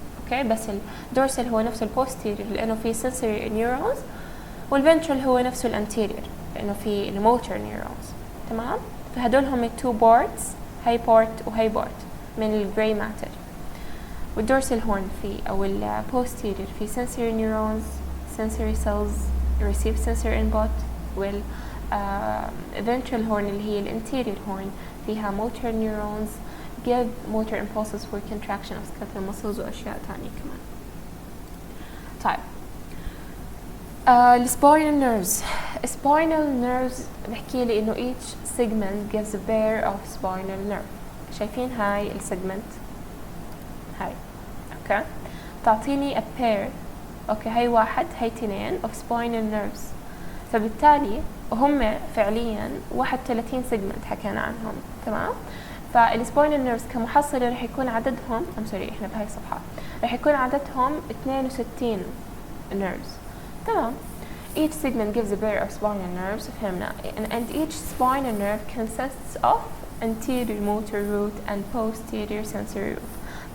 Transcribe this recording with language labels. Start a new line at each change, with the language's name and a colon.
Arabic: اوكي، بس الدورسال هو نفسه البوستيريور لانه فيه sensory neurons، والفنترال هو نفسه الانتيريور لانه فيه الموتور neurons. تمام، فهدول هم التو بارتس، هاي بارت وهاي بارت من الجراي ماتر. والدورسال هورن في او البوستيريور في
English: sensory neurons، sensory cells receive sensory input، وال ventral horn
Arabic: اللي هي الانتيريور هورن فيها
English: motor neurons give motor impulses for contraction of skeletal muscles
Arabic: واشياء تانية كمان. طيب السباينال نيرفز.
English: spinal nerves
Arabic: بحكي لي انه
English: each segment gives a pair of spinal nerve.
Arabic: شايفين هاي السيجمنت هاي، اوكي، تعطيني a pair، اوكي، هاي واحد هاي اثنين of spinal nerves. فبالتالي هم فعليا 31 سيجمنت حكينا عنهم، تمام. فالسباينال نيرفز كمحصله رح يكون عددهم احنا بهاي الصفحه رح يكون عددهم 62 نيرفز، تمام.
English: Each segment gives a pair of spinal nerves،
Arabic: فهمنا.
English: And each spinal nerve consists of anterior motor root and posterior sensory root.